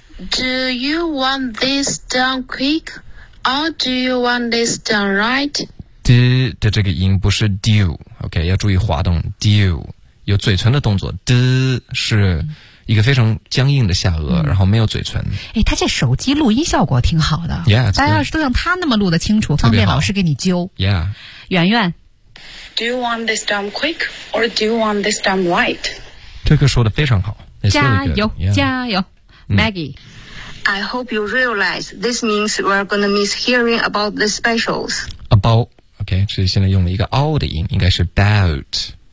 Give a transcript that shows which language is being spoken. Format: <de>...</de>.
<en>do you want this done quick, or do you want this done right?</en> <zh>D 的这个音不是 do, OK, 要注意滑动 do, 有嘴唇的动作 ,D 是一个非常僵硬的下颚，然后没有嘴唇。哎，他这手机录音效果挺好的。</zh> <en>Yeah,</en> <zh>大家要是都像他那么录的清楚，方便老师给你揪。</zh> <en>Yeah.</en> <zh>圆圆。</zh> <en>Do you want this done quick or do you want this done right?</en> <zh>这个说的非常好。加油、</zh> <en>really、</en> <zh>加油。Maggie.</zh> <en>I hope you realize this means we're going to miss hearing about the specials.</en> <zh>About, OK, 所以现在用了一个 all 的音，应该是 about.</zh>